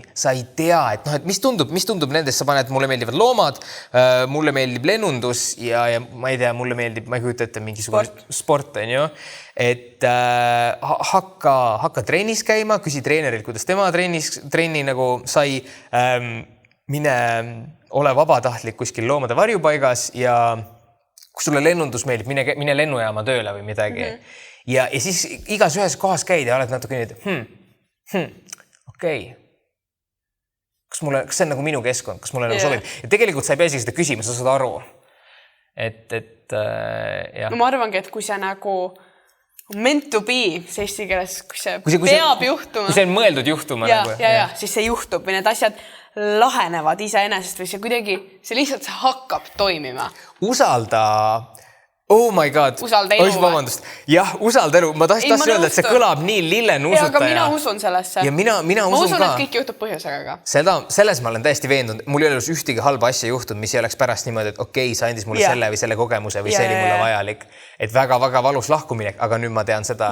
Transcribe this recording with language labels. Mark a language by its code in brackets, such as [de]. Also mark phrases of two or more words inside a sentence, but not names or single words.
[et] Sa ei tea, et mis tundub nendest, sa paned, mulle meeldivad loomad, mulle meeldib lennundus ja ma ei tea, mulle meeldib, ma ei kujuta ette mingisugune sport, et hakka trennis käima, küsi treenerilt, kuidas tema trenni nagu sai, mine ole vabatahtlik kuskil loomade varjupaigas ja kui sulle lennundus meeldib, mine lennujaama tööle või midagi. Ja siis igas ühes kohas käid ja oled natuke nii, okei. Kas see on nagu minu keskkond, kas mulle nagu sobib? Ja tegelikult sa ei pea isegi seda küsima, sa saad aru. No ma arvangi, et kui see nagu [en] meant to be, [et] see eesti keeles, kui see peab juhtuma. Kui see on mõeldud juhtuma. Ja, siis see juhtub või need asjad lahenevad iseenesest või see kuidagi, see lihtsalt hakkab toimima. Usalda [en] Oh my god. [et] Usalda elu või? Vabandust. Jah, usalda elu. Ma tahtsin öelda, et see kõlab nii lillenuusutaja. Aga mina usun sellesse. Ja mina usun ka. Ma usun, et kõik juhtub põhjusega. Selles ma olen täiesti veendunud. Mul ei ole ühtegi halba asja juhtunud, mis ei oleks pärast niimoodi, et okei, sa andis mulle selle või selle kogemuse või see oli mulle vajalik. Et väga-väga valus lahkuminek, aga nüüd ma tean seda.